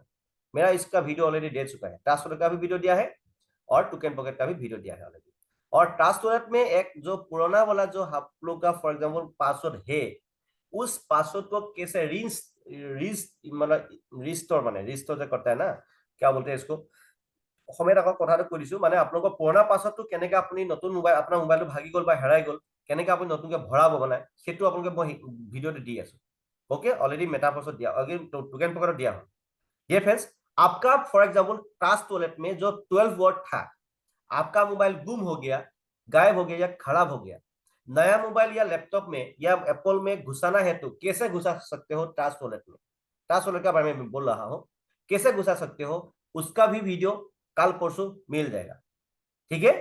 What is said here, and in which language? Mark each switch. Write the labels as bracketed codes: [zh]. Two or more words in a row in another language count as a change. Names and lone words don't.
[hi] मेरा इसका वीडियो ऑलरेडी दे चुका है, ट्रस्ट वॉलेट का भी वीडियो दिया है और टोकन पॉकेट का भी वीडियो दिया है ऑलरेडी। और ट्रस्ट वॉलेट में एक जो पुराना वाला जो आप लोग का [en] for example [hi] पासवर्ड है, उस पासवर्ड को कैसे मतलब रिस्टोर, माने रिस्टोर जो करता है ना, क्या बोलते हैं इसको, [as] অসমীয়াত আকৌ কথাটো কৈ দিছো, মানে আপোনালোকৰ পুৰণা পাছৱৰ্ডটো কেনেকে আপুনি নতুন মোবাইল, আপোনাৰ মোবাইলটো ভাগি গ'ল বা হেৰাই গ'ল, কেনেকে আপুনি নতুনকে ভৰাব মানে, সেইটো আপোনালোকে মই ভিডিঅ'টো দি আছো। [hi] ओके, ऑलरेडी मेटाफोर्स दिया, टोकन पॉकेट दिया हो। ये फ्रेंड्स, आपका [en] for example [hi] ट्रस्ट वॉलेट में जो 12 वर्ड था, आपका मोबाइल गुम हो गया, गायब हो गया या खराब हो गया, नया मोबाइल या लैपटॉप में या एप्पल में घुसाना है तो कैसे घुसा सकते हो ट्रस्ट वॉलेट में, ट्रस्ट वॉलेट के बारे में बोल रहा हूं, कैसे घुसा सकते हो, उसका भी वीडियो कल परसों मिल जाएगा, ठीक है।